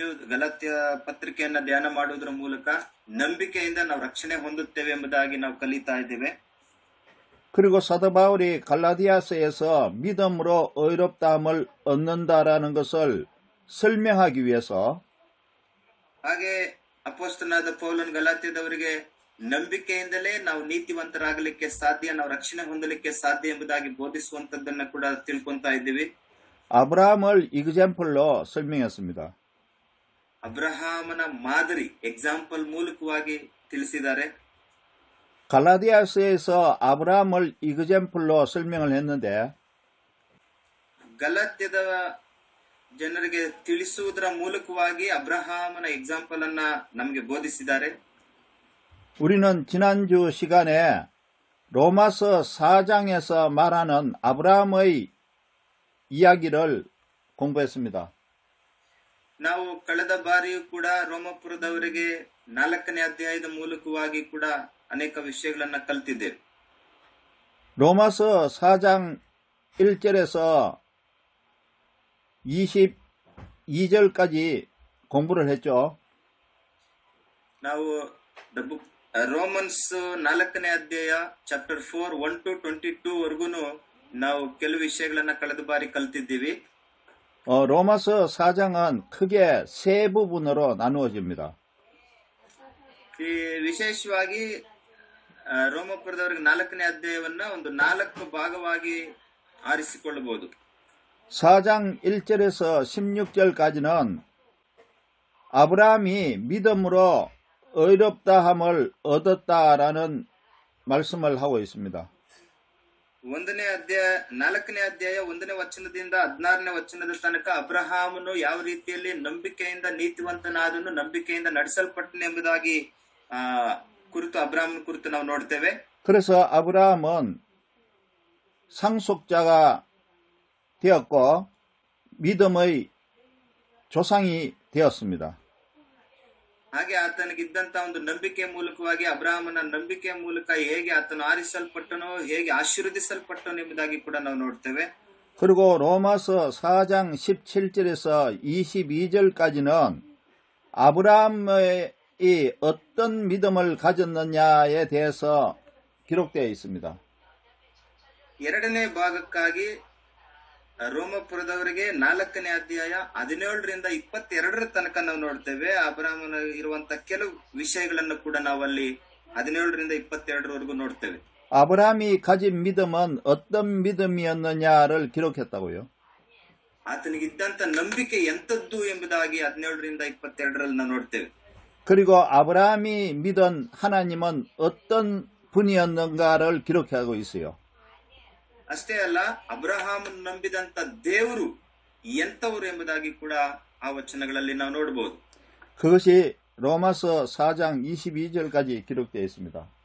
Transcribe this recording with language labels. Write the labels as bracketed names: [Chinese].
[Kannada] ಗಲಾತ್ಯ ಪತ್ರಿಕೆಯನ್ನ ಧ್ಯಾನ ಮಾಡುವುದರ ಮೂಲಕ ನಂಬಿಕೆಯಿಂದ ನಾವು ರಕ್ಷಣೆ ಹೊಂದುತ್ತೇವೆ ಎಂಬುದಾಗಿ ನಾವು ಕಲಿತಾ ಇದ್ದೇವೆ. [Korean] 그리고 사도 바울이 갈라디아서에서 믿음으로 의롭다함을 얻는다라는 것을 설명하기 위해서 [Kannada] ಹಾಗೆ ಅಪೊಸ್ತಲನಾದ ಪೌಲನು ಗಲಾತ್ಯದವರಿಗೆ ನಂಬಿಕೆಯಿಂದಲೇ ನಾವು ನೀತಿವಂತರಾಗಲಿಕ್ಕೆ ಸಾಧ್ಯ, ನಾವು ರಕ್ಷಣೆ ಹೊಂದಲಿಕ್ಕೆ ಸಾಧ್ಯ ಎಂಬುದಾಗಿ ಬೋಧಿಸುವಂತದ್ದನ್ನ ಕೂಡ ತಿಳ್ಕೊಂತಾ ಇದ್ದೀವಿ. [Korean] 아브라함을 이그젬플로 설명했습니다. [Kannada] ಅಬ್ರಹಾಮನ ಮಾದರಿ ಎಕ್ಸಾಂಪಲ್ ಮೂಲಕವಾಗಿ ತಿಳಿಸಿದ್ದಾರೆ. [Korean] 갈라디아서에서 아브라함을 이그젬플로 설명을 했는데 [Kannada] ಗಲಾತ್ಯದ ಜನರಿಗೆ ತಿಳಿಸುವುದರ ಮೂಲಕವಾಗಿ ಅಬ್ರಹಾಮನ ಎಕ್ಸಾಂಪಲ್ ಅನ್ನ ನಮಗೆ ಬೋಧಿಸಿದ್ದಾರೆ. [Korean] 우리는 지난주 시간에 로마서 4장에서 말하는 아브라함의 이야기를 공부했습니다. [Kannada] ನಾವು ಕಳೆದ ಬಾರಿಯೂ ಕೂಡ ರೋಮಪುರದವರಿಗೆ 4ನೇ ಅಧ್ಯಾಯದ ಮೂಲಕವಾಗಿ ಕೂಡ ಅನೇಕ ವಿಷಯಗಳನ್ನ ಕಲಿತಿದ್ದೇವೆ. [Korean] 로마서 4장 1절에서 22절까지 공부를 했죠. [Kannada] ನಾವು ರೋಮನ್ಸ್ 4ನೇ ಅಧ್ಯಾಯ ಚಾಪ್ಟರ್ 4 1 to 22 ವರೆಗೂ ನಾವು ಕೆಲವು ವಿಷಯಗಳನ್ನ ಕಳೆದ ಬಾರಿ ಕಲಿತಿದ್ದೀವಿ. [Korean] 로마서 4장은 크게 세 부분으로 나누어집니다. [Kannada] ಈ ವಿಶೇಷವಾಗಿ ರೋಮಪುರದವರಿಗೆ 4ನೇ ಅಧ್ಯಾಯವನ್ನ ಒಂದು 4 ಭಾಗವಾಗಿ ಆರಿಸಿಕೊಳ್ಳಬಹುದು. [Korean] 4장 1절에서 16절까지는 아브라함이 믿음으로 의롭다함을 얻었다라는 말씀을 하고 있습니다. [Kannada] 4ನೇ ಅಧ್ಯಾಯ 1ನೇ ವಚನದಿಂದ 16ನೇ ವಚನದ ತನಕ ಅಬ್ರಹಾಮನು ಯಾವ ರೀತಿಯಲ್ಲಿ ನಂಬಿಕೆಯಿಂದ ನೀತಿವಂತನಾದನು, ನಂಬಿಕೆಯಿಂದ ನಡೆಸಲ್ಪಟ್ಟನು ಎಂಬುದಾಗಿ ಕುರಿತು ಅಬ್ರಹಾಮನ ಕುರಿತು ನಾವು ನೋಡ್ತೇವೆ. [Korean] 그래서 아브라함은 상속자가 되었고 믿음의 조상이 되었습니다. [Kannada] ಹಾಗೆ ಆತನಿಗಿದ್ದಂತ ಒಂದು ನಂಬಿಕೆ ಮೂಲಕವಾಗಿ ಅಬ್ರಹಾಮನ ನಂಬಿಕೆಯ ಮೂಲಕ ಹೇಗೆ ಆತನು ಆರಿಸಲ್ಪಟ್ಟನೋ, ಹೇಗೆ ಆಶೀರ್ವದಿಸಲ್ಪಟ್ಟನು ಎಂಬುದಾಗಿ ಕೂಡ ನಾವು ನೋಡ್ತೇವೆ. [Korean] 그리고 로마서 4장 17절에서 22절까지는 아브라함의 어떤 믿음을 가졌느냐에 대해서 기록되어 있습니다. [Kannada] 2ನೇ ಭಾಗಕ್ಕಾಗಿ ರೋಮಪುರದವರಿಗೆ 4ನೇ ಅಧ್ಯಾಯ 17ರಿಂದ 22ರ ತನಕ ನಾವು ನೋಡ್ತೇವೆ. ಅಬ್ರಹಾಮನ ಇರುವಂತ ಕೆಲವು ವಿಷಯಗಳನ್ನು ಕೂಡ ನಾವು ಅಲ್ಲಿ 17ರಿಂದ 22ರವರೆಗೂ ನೋಡ್ತೇವೆ. [Korean] 아브라함이 가진 믿음은 어떤 믿음이었느냐를 기록했다고요. [Kannada] ಆತನಿಗಿದ್ದಂತ ನಂಬಿಕೆ ಎಂತದ್ದು ಎಂಬುದಾಗಿ 17ರಿಂದ 22ರಲ್ಲಿ ನಾವು ನೋಡ್ತೇವೆ. [Korean] 그리고 아브라함이 믿은 하나님은 어떤 분이었는가를 기록하고 있어요. [Kannada] ಅಷ್ಟೇ ಅಲ್ಲ, ಅಬ್ರಹಾಮನ್ ನಂಬಿದಂತ ದೇವರು ಎಂತವರು ಎಂಬುದಾಗಿ ಕೂಡ ಆ ವಚನಗಳಲ್ಲಿ ನಾವು ನೋಡಬಹುದು. [Korean] 그것이 로마서 4장 22절까지 기록되어 있습니다.